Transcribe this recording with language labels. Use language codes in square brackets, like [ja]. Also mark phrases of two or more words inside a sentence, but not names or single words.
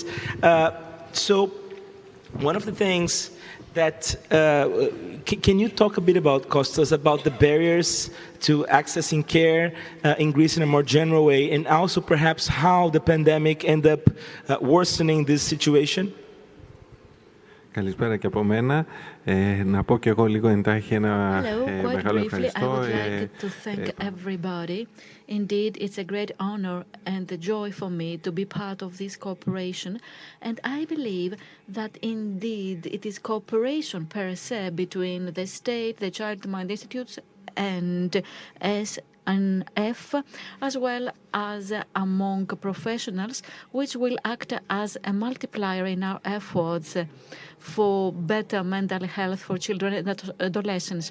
[en] So, one of the things that, can you talk a bit about, Kostas, about the barriers to accessing care in Greece in a more general way, and also perhaps how the pandemic ended up worsening this situation? [el] Καλησπέρα και από μένα. Να πω και εγώ λίγο εντάχει ένα μεγάλο ευχαριστώ. [en] I would like to thank everybody. Indeed, it's a great honor and a joy for me to be part of this cooperation. And I believe that indeed it is cooperation [la] per se [en] between the state, the child mind institutes, and SNF, as well as among professionals, which will act as a multiplier in our efforts for better mental health for children and adolescents.